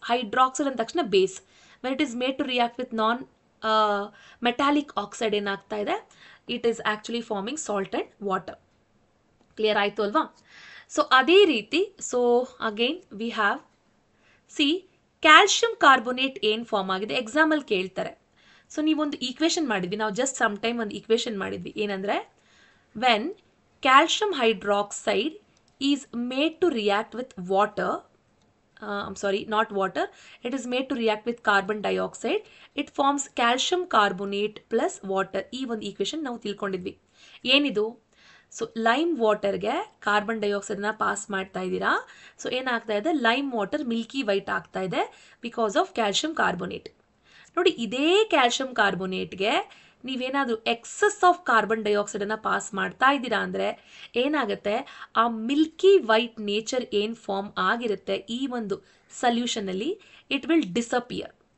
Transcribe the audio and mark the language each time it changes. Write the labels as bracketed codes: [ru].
[en] Hydroxide ಅಂದ ತಕ್ಷಣ base. When it is made to react with non metallic oxide ಏನಾಗ್ತಾ ಇದೆ, it is actually forming salt and water. [kn] Clear ಆಯಿತು ಅಲ್ವಾ? So ಅದೇ ರೀತಿ, so again we have calcium carbonate ಏನು ಫಾರ್ಮ್ ಆಗಿದೆ, ಎಕ್ಸಾಮಲ್ಲಿ ಕೇಳ್ತಾರೆ. ಸೊ ನೀವೊಂದು ಈಕ್ವೇಷನ್ ಮಾಡಿದ್ವಿ, ನಾವು ಜಸ್ಟ್ ಸಮ್ ಟೈಮ್ ಒಂದು ಈಕ್ವೇಷನ್ ಮಾಡಿದ್ವಿ. ಏನಂದರೆ, [en] When calcium hydroxide is made to react with water, not water, it is made to react with carbon dioxide, it forms calcium carbonate plus water. [kn] ಈ ಒಂದು equation ನಾವು ತಿಳ್ಕೊಂಡಿದ್ವಿ. ಏನಿದು? So lime ವಾಟರ್ಗೆ carbon ಡೈಆಕ್ಸೈಡ್ನ pass ಮಾಡ್ತಾ ಇದ್ದೀರಾ. So ಏನಾಗ್ತಾ ಇದೆ, lime water Milky white ಆಗ್ತಾ ಇದೆ [en] Because of calcium carbonate. [kn] ನೋಡಿ, ಇದೇ ಕ್ಯಾಲ್ಶಿಯಂ ಕಾರ್ಬೋನೇಟ್ಗೆ ನೀವೇನಾದರೂ ಎಕ್ಸಸ್ ಆಫ್ ಕಾರ್ಬನ್ ಡೈಆಕ್ಸೈಡನ್ನು ಪಾಸ್ ಮಾಡ್ತಾ ಇದ್ದೀರಾ ಅಂದರೆ ಏನಾಗುತ್ತೆ, ಆ ಮಿಲ್ಕಿ ವೈಟ್ ನೇಚರ್ ಏನು ಫಾರ್ಮ್ ಆಗಿರುತ್ತೆ ಈ ಒಂದು ಸಲ್ಯೂಷನಲ್ಲಿ, [en] It will disappear.